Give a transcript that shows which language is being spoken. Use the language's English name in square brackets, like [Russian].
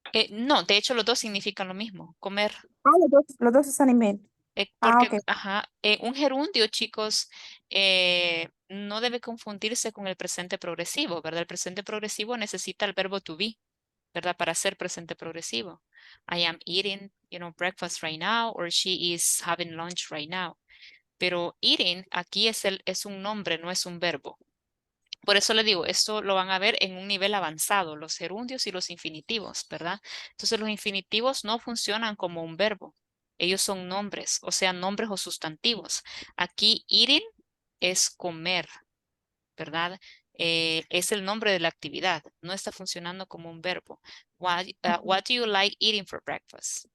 [Spanish] No, de hecho los dos significan lo mismo, comer. Ah, los dos están en bien. Ah, Porque, ok. ajá, un gerundio, chicos, no debe confundirse con el presente progresivo, ¿verdad? El presente progresivo necesita el verbo to be, ¿verdad? Para ser presente progresivo. [English] I am eating, breakfast right now, or she is having lunch right now. [Spanish] Pero eating aquí es un nombre, no es un verbo. Por eso le digo, esto lo van a ver en un nivel avanzado, los gerundios y los infinitivos, ¿verdad? Entonces los infinitivos no funcionan como un verbo. Ellos son nombres, o sea, nombres o sustantivos. Aquí eating es comer, ¿verdad? Es el nombre de la actividad, no está funcionando como un verbo. [English] What do you like eating for breakfast?